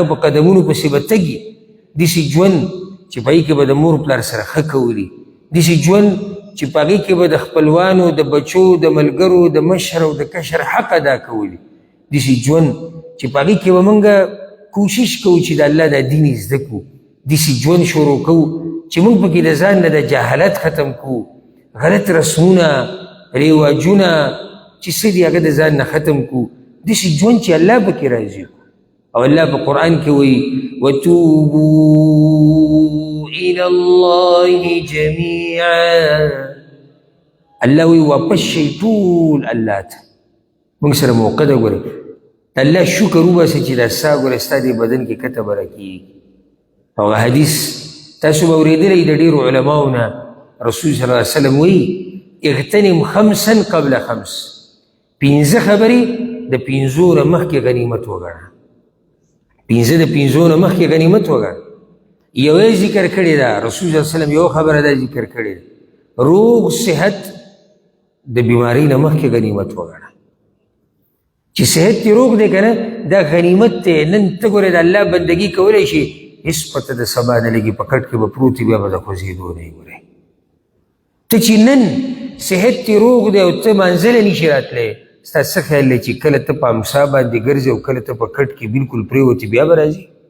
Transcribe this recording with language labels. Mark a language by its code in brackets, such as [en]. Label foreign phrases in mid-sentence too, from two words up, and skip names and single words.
[ps] په قدمونو پسې به تګي، داسې ژوند چې په هغې کې به د مور پلار سره ښه کولي، داسې ژوند چې په هغې کې به د خپلوانو، د بچو، د ملګرو، د مشر او د کشر حق ادا کولي، داسې ژوند چې په هغې کې به موږ کوشش کوو چې د الله دا دین یې زده کړو، داسې ژوند شروع کوو چې موږ پکې د ځان نه د جهالت ختم کړو، غلط رسمونه، رواجونه چې څه دي هغه د ځان نه ختم کړو، داسې ژوند چې الله پکې راضي کړو. او الله په قرآن کې وایي [ar] وتوبوا إلى الله جميعا، [ps] الله وایي واپس شئ ټول الله ته. موږ سره موقع ده ګورئ د الله شکر وباسئ چې دا ساه ګوره ستا دې بدن کې کته به راکېږي. او حدیث تاسو به اورېدلی د ډېرو علماو نه، رسول [ar] صلی الله علیه وسلم [ps] وایي [ar] اغتنم خمسا قبل خمس، [ps] 5 خبرې د 5 نه مخکې غنیمت وګڼه، 5 د 5 نه مخکې غنیمت وګڼه. یوې ذکر کړې ده رسول [ar] صلی الله علیه وسلم [ps] یو خبره دا ذکر کړې ده روغ صحت د بیماری نه مخکې غنیمت وګڼه چې صحت دې روغ دی که نه دا غنیمت دی نن ته ګورې د الله بندګي کولی شي هېڅ پته د سبا نه لګي په کټ کې به پروت وي بیا به د خوځېدو نه یې ګورې ته چې نن صحت دې روغ دی او ته منزله نشي راتلی ستا څه خیال دی چې کله ته په امسا باندې ګرځې او کله ته په کټ کې بلکل پرېوتې بیا به راځي